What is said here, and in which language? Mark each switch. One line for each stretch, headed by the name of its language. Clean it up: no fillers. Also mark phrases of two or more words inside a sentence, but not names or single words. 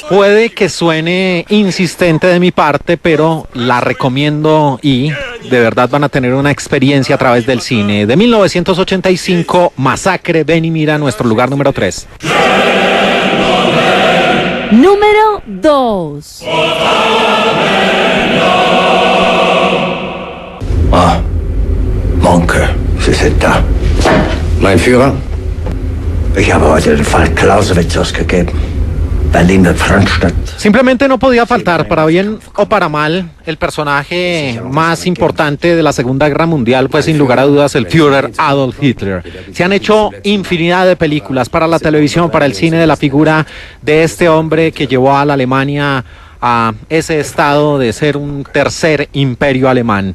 Spanish: Puede que suene insistente de mi parte, pero la recomiendo y de verdad van a tener una experiencia a través del cine. De 1985, Masacre, ven y mira, nuestro lugar número 3. Número 2.
German: Ah, Monke, Sie sind da. Mein Führer, ich habe heute den Fall Clausewitz ausgegeben. Berlin-Franstadt.
Spanish: Simplemente no podía faltar, para bien o para mal, el personaje más importante de la Segunda Guerra Mundial fue sin lugar a dudas el Führer Adolf Hitler. Se han hecho infinidad de películas para la televisión, para el cine, de la figura de este hombre que llevó a la Alemania a ese estado de ser un tercer imperio alemán.